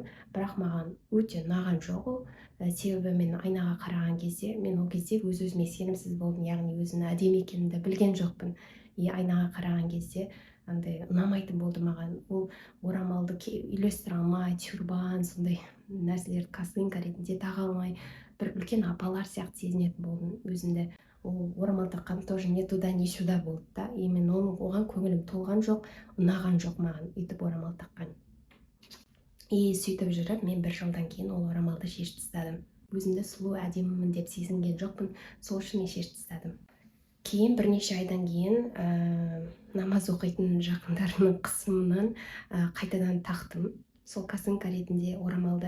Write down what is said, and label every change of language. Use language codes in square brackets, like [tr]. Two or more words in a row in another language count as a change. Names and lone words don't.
[kk] Бірақ маған өте ұнаған жоқ ол. Себебі мен айнаға қараған кезде, мен ол кезде өз-өзіме сенімсіз болдым, яғни өзімнің әдемі екенімді білген жоқпын. Айнаға қараған кезде андай ұнамайтын болды маған. Ол орамалды үйлестіре алмай, тюрбан, сондай нәрселерді косынка ретінде таға алмай, бір үлкен апалар сияқты сезінетін болдым өзімді. Ол орамал таққан [ru] тоже не туда, не сюда [kk] болды да. И мен оған көңілім толған жоқ, ұнаған жоқ маған үйтіп орамал таққан. И сөйтіп жүріп, мен бір жылдан кейін ол орамалды шешіп тастадым. Өзімді сұлу, әдемімін деп сезінген жоқпын, сол үшін мен шешіп тастадым. Кейін бірнеше айдан кейін намаз оқитын жақындарымның қысымынан қайтадан тақтым сол косынка ретінде орамалды.